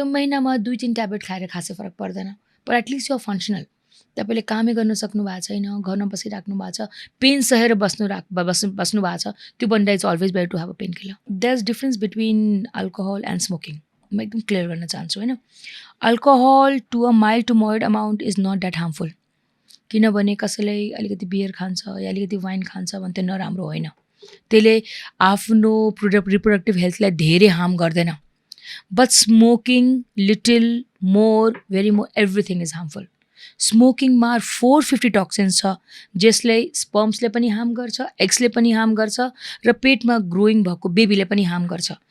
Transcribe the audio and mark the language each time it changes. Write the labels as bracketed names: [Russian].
[Nepali] त्यो महिनामा 2-3 ट्याब्लेट खाएर खासै फरक पर्दैन. पर एटलिस्ट यो फङ्सनल. तपाईँले कामै गर्न सक्नु भएको छैन, घरमा बसिराख्नु भएको छ, पेन सहेर बस्नु भएको छ, त्यो भन्दा [English] It's always better to have a pain killer. There is difference between alcohol and smoking. [Nepali] म एकदम क्लियर गर्न चाहन्छु होइन. [English] Alcohol to a mild to moderate amount is not that harmful. [Nepali] किनभने कसैलाई अलिकति बियर खान्छ या अलिकति वाइन खान्छ भने त्यो नराम्रो होइन. त्यसले आफ्नो रिप्रोडक्टिभ हेल्थलाई धेरै हार्म गर्दैन. [English] But smoking little more very more everything is harmful. [Nepali] स्मोकिङमा 450 toxins छ जसले स्पर्म्सले पनि हार्म गर्छ, एग्सले पनि हार्म गर्छ र पेटमा ग्रोइङ भएको बेबीले पनि हार्म गर्छ.